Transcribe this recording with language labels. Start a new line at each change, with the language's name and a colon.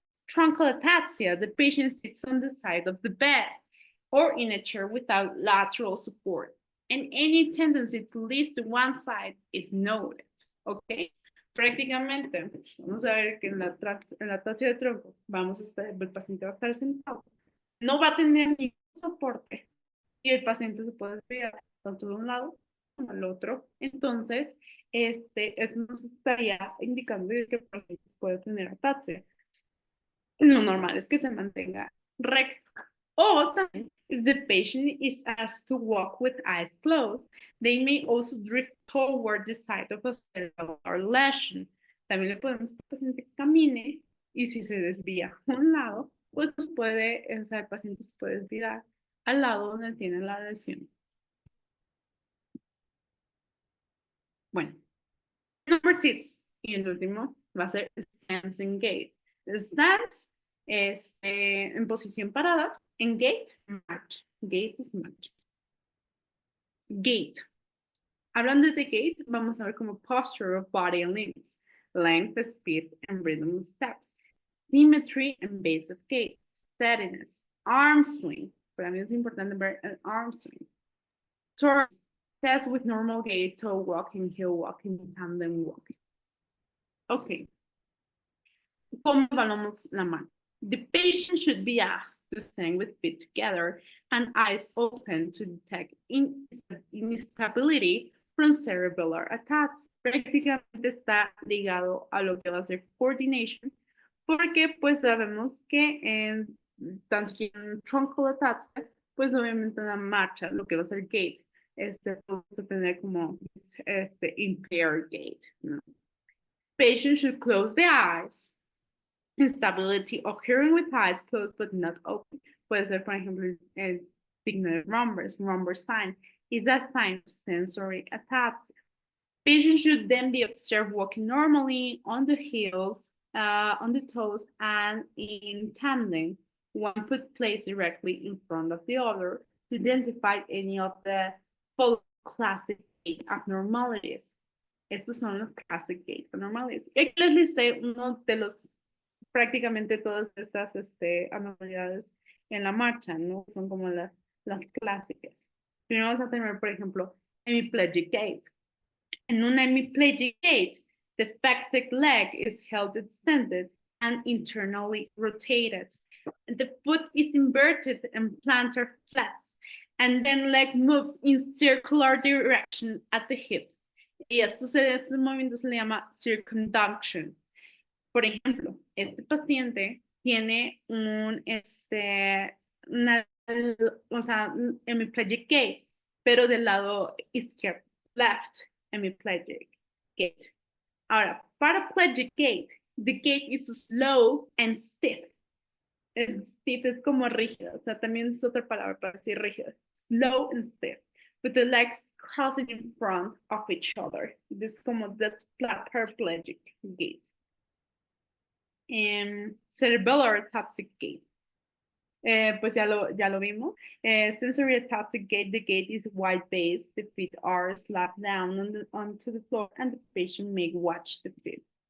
English: Truncal ataxia, the patient sits on the side of the bed or in a chair without lateral support, and any tendency to lean to one side is noted. ¿Ok?
Spanish: Prácticamente, vamos a ver que en la ataxia de tronco, el paciente va a estar sentado, no va a tener ningún soporte y el paciente se puede desviar tanto de un lado como al otro. Entonces, eso nos estaría indicando que el paciente puede tener ataxia. Lo normal es que se mantenga recto. O también,
English: if the patient is asked to walk with eyes closed, they may also drift toward the side of a cerebral lesion.
Spanish: También le podemos al paciente que camine y si se desvía a un lado, pues el paciente se puede desviar al lado donde tiene la lesión. Bueno, number 6 y el último va a ser
English: stance and gait.
Spanish: Stance en posición parada, en gait, march.
English: Gait es march. Gait.
Spanish: Hablando de gait, vamos a ver como
English: posture of body and limbs, length, speed, and rhythm of steps, symmetry and base of gait, steadiness, arm swing.
Spanish: Para mí es importante ver el
English: arm swing. Turns, steps with normal gait, toe walking, heel walking, tandem walking.
Spanish: Ok, ¿cómo evaluamos la mano?
English: The patient should be asked to stand with feet together and eyes open to detect instability from cerebellar attacks.
Spanish: Prácticamente está ligado a lo que va a ser coordination, porque pues sabemos que en tan siquiera en truncal attacks, pues obviamente en la marcha, lo que va a ser gait, vamos a tener como
English: impaired gait,
Spanish: ¿no?
English: Patient should close the eyes. Instability occurring with eyes closed but not open.
Spanish: Puede ser, por ejemplo, el signo de Romberg sign,
English: is a sign of sensory ataxia. Patients should then be observed walking normally on the heels, on the toes, and in tandem, one foot placed directly in front of the other to identify any of the classic gait abnormalities.
Spanish: Estos son los classic gait abnormalities. Aquí les listé uno de los prácticamente todas estas anormalidades en la marcha, ¿no? Son como las clásicas. Primero vamos a tener, por ejemplo, hemiplegic gait. En un
English: hemiplegic gait, the pectic leg is held extended and internally rotated. The foot is inverted and plantar flats, and then leg moves in circular direction at the hip.
Spanish: Y este movimiento se le llama circumduction. Por ejemplo, este paciente tiene o sea, un hemiplegic gait, pero del lado izquierdo,
English: left hemiplegic gait. Ahora, paraplegic gait, the gait is slow and stiff.
Spanish: El stiff es como rígido, o sea, también es otra palabra para decir rígido.
English: Slow and stiff, with the legs crossing in front of each other. This como that's paraplegic gait. Cerebellar ataxic gait.
Spanish: Pues ya lo vimos.
English: Sensory ataxic gait, the gait is wide based, the feet are slapped down onto the floor and the patient may watch the feet.